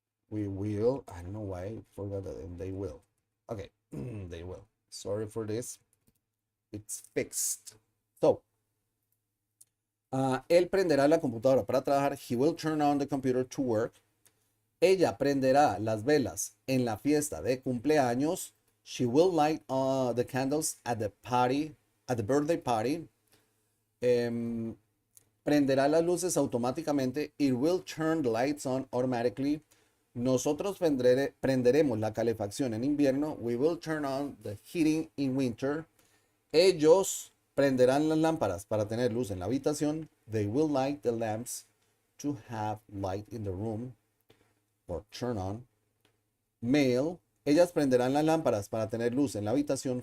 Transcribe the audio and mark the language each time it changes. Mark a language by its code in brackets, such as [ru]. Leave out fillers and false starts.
[en] we will, I don't know why I forgot that, and they will. Okay, they will. Sorry for this. It's fixed. [es] So, él prenderá la computadora para trabajar. [en] He will turn on the computer to work. [es] Ella prenderá las velas en la fiesta de cumpleaños. [en] She will light the candles at the party, at the birthday party. [es] Prenderá las luces automáticamente. [en] It will turn the lights on automatically. [es] Nosotros prenderemos la calefacción en invierno. [en] We will turn on the heating in winter. [es] Ellos prenderán las lámparas para tener luz en la habitación. [en] They will light the lamps to have light in the room. Or turn on. Male. [es] Ellas prenderán las lámparas para tener luz en la habitación.